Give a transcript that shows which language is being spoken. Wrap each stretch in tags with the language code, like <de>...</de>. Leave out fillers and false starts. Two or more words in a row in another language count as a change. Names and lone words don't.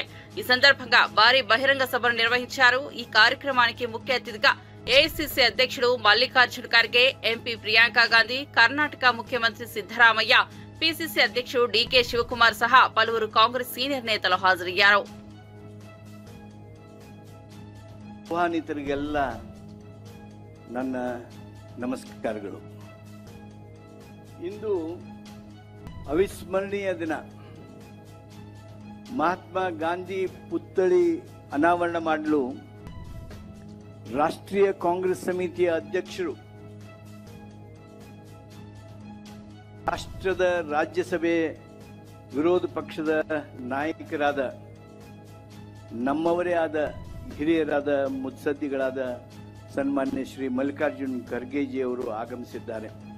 <te>ఈ సందర్భంగా భారీ బహిరంగ సభను నిర్వహించారు. ఈ కార్యక్రమానికి ముఖ్య అతిథిగా ఏఐసీసీ అధ్యక్షుడు మల్లికార్జున్ ఖర్గే, ఎంపీ ప్రియాంక గాంధీ, కర్ణాటక ముఖ్యమంత్రి సిద్ధరామయ్య, పిసిసి అధ్యక్షుడు డీకే శివకుమార్ సహా పలువురు కాంగ్రెస్ సీనియర్ నేతలు హాజరయ్యారు.</te> <kn>ಆಹ್ವಾನಿತರಿಗೆಲ್ಲ ನನ್ನ ನಮಸ್ಕಾರಗಳು. ಇಂದು ಅವಿಸ್ಮರಣೀಯ ದಿನ. ಮಹಾತ್ಮ ಗಾಂಧಿ ಪುತ್ಥಳಿ ಅನಾವರಣ ಮಾಡಲು ರಾಷ್ಟ್ರೀಯ ಕಾಂಗ್ರೆಸ್ ಸಮಿತಿಯ ಅಧ್ಯಕ್ಷರು, ರಾಷ್ಟ್ರದ ರಾಜ್ಯಸಭೆ ವಿರೋಧ ಪಕ್ಷದ ನಾಯಕರಾದ ನಮ್ಮವರೇ ಆದ ಹಿರಿಯರಾದ ಮುತ್ಸದ್ದಿಗಳಾದ ಸನ್ಮಾನ್ಯ ಶ್ರೀ ಮಲ್ಲಿಕಾರ್ಜುನ್ ಖರ್ಗೆಜಿ ಅವರು ಆಗಮಿಸಿದ್ದಾರೆ.</kn>